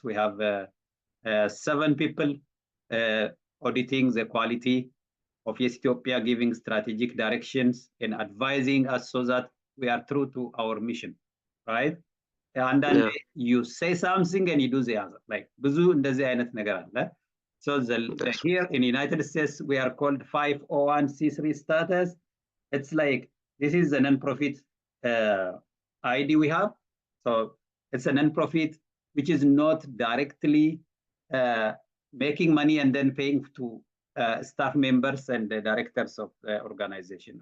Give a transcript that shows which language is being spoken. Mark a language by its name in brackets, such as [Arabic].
[English] We have 7 people auditing the quality of Yes Ethiopia, giving strategic directions and advising us so that we are true to our mission, right? And then you say something and you do the other. [Amharic] Like ብዙ እንደዚህ አይነት ነገር አለ. [English] So here in the United States, we are called 501c3 status. It's like, this is a non-profit ID we have. So it's a non-profit which is not directly making money and then paying to staff members and the directors of the organization.